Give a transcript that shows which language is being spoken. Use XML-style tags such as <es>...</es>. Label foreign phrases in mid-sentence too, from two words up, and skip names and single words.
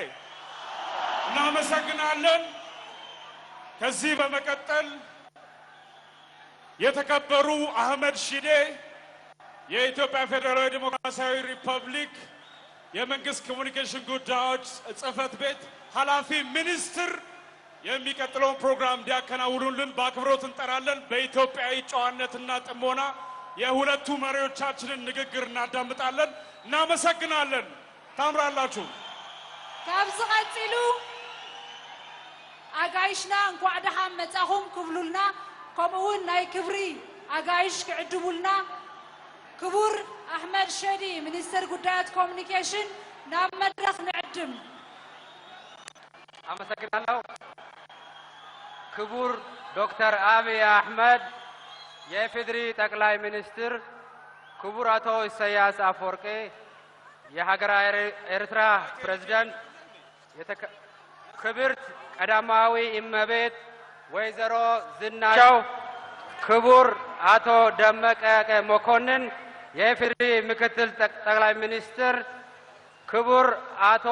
<am>እናመሰግናለን። ከዚህ በመቀጠል የተከበሩ አህመድ ሺዴ የኢትዮጵያ ፌዴራላዊ ዲሞክራሲያዊ ሪፐብሊክ የመንግስት ኮሙኒኬሽን ጉዳዮች ጽህፈት ቤት ኃላፊ ሚኒስትር የሚቀጥለውን ፕሮግራም እንዲያከናውኑልን በአክብሮት እንጠራለን። በኢትዮጵያዊ ጨዋነትና ጥሞና የሁለቱ መሪዎቻችንን ንግግር እናዳምጣለን። እናመሰግናለን። ታምራላችሁ።</am> <ti>ካብዝ ቀጽሉ አጋይሽና እንኳዕ ደሓን መጻኹም ክብሉልና ከምኡውን ናይ ክብሪ አጋይሽ ክዕድሙልና ክቡር አሕመድ ሸዲ ሚኒስትር ጉዳያት ኮሙኒኬሽን ናብ መድረክ ንዕድም።</ti> <am>አመሰግናለሁ። ክቡር ዶክተር አብይ አህመድ የኢፌዴሪ ጠቅላይ ሚኒስትር፣ ክቡር አቶ ኢሳያስ አፈወርቂ የሀገረ ኤርትራ ፕሬዝዳንት፣ ክብርት ቀዳማዊ እመቤት ወይዘሮ ዝናሻው፣ ክቡር አቶ ደመቀ መኮንን የኢፌዴሪ ምክትል ጠቅላይ ሚኒስትር፣ ክቡር አቶ</am>